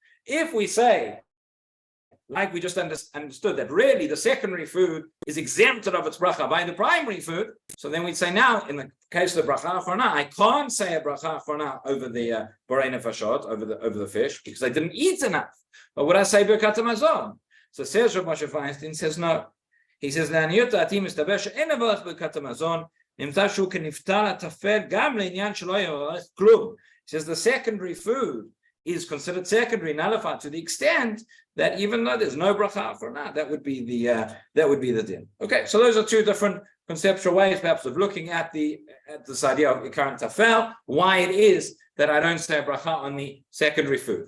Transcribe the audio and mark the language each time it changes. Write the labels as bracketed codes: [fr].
[en] If we say, like we just understood, that really the secondary food is exempted of its bracha by the primary food, so then we'd say now, in the case of the bracha achrona, I can't say a bracha achrona over the borei nefashot, over the fish, because I didn't eat enough. But would I say birkat hamazon? So says Rabbi Moshe Feinstein, says no. [he] He says, לעניות דעתי מסתבר שאין לברך ברכת המזון, נמצא שהוא כנפטר הטפל גם לעניין שלא יברך כלום. [en] He says the secondary food is considered secondary, nullified to the extent that even though there's no bracha for now, that would be the din. Okay, so those are two different conceptual ways, perhaps, of looking at this idea of Ikar and Tafel, why it is that I don't say bracha on the secondary food.